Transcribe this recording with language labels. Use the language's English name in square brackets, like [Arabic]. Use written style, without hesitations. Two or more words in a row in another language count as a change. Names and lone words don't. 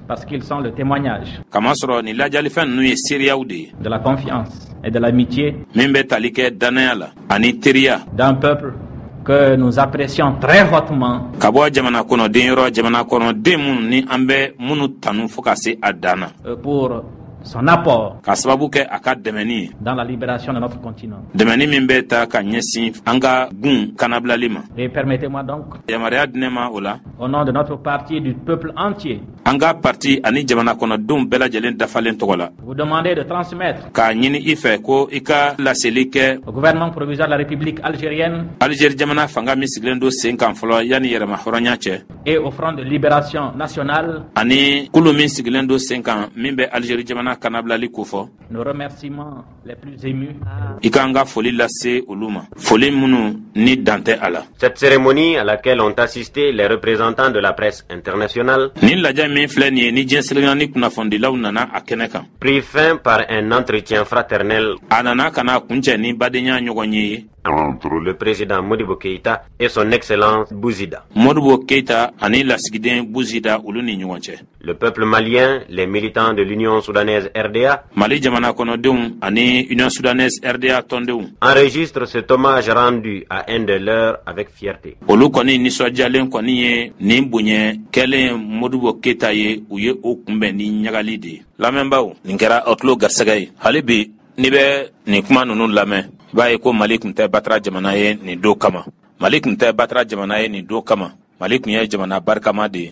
[French] Parce qu'ils sont le témoignage [Bambara] Kamasɔrɔ nin lajali fɛn ninnu ye seereyaw de ye [French] de la confiance et de l'amitié [Bambara] min bɛ tali kɛ danaya la ani teriya [French] d'un peuple que nous apprécions très hautement [Bambara] ka bɔ jamana kɔnɔden yɔrɔ jamana kɔnɔden minnu ni an bɛ minnu tanu fo ka se a dan na [French] pour son apport [Bambara] ka sababu kɛ a ka dɛmɛni ye [French] dans la libération de notre continent. [Bambara] dɛmɛni min bɛ ta ka ɲɛsin an ka gun kanabilali ma. [French] Et permettez-moi donc, [Bambara] Yamaruya di ne ma o la [French] au nom de notre parti et du peuple entier, [Bambara] an ka parti ani jamana kɔnɔdenw bɛɛ lajɛlen dafalen tɔgɔ la [French] vous demander de transmettre [Bambara] k'a ɲini i fɛ ko i ka laseli kɛ [French] au gouvernement provisoire de la République algérienne [Bambara] Algérie jamana fanga min sigilen don sen kan fɔlɔ yanni yɛrɛma hɔrɔnya cɛ [French] et au Front de libération nationale [Bambara] ani kulu min sigilen don sen kan min bɛ Algérie jamana kanabilali kofɔ [French] nos remerciements les plus émus [Bambara] i ka n ka foli lase olu ma foli minnu ni dan tɛ a la. [French] Cette cérémonie à laquelle ont assisté les représentants de la presse internationale [Bambara] Ni lajɛ min filɛ nin ye ni diɲɛ selena ni kunnafonidilaw nana a kɛnɛ kan [French] prit fin par un entretien fraternel [Bambara] a nana ka na kuncɛ ni badenya ɲɔgɔn ye [French] entre le président Modibo Keïta et son Excellence Bouzida. [Bambara] Modibo Keïta ani lasigiden Bouzida olu ni ɲɔgɔn cɛ. [French] Le peuple malien, les militants de l'Union soudanaise RDA [Bambara] Mali jamana kɔnɔdenw ani Union soudanaise RDA tɔndenw [French] enregistrent cet hommage rendu à un de leurs avec fierté. [Bambara] olu kɔni nisɔndiyalen kɔni ye nin bonya kɛlen Modibo Keïta ye u ye o kunbɛn ni ɲagali de ye. Lamɛnbaw nin kɛra aw tulo garisɛgɛ ye hali bi ni bɛ nin kuma ninnu lamɛn i b'a ye ko Mali tun tɛ batara jamana ye nin don kama. Mali tun tɛ batara jamana ye nin don kama. Mali tun ye jamana barikama de ye.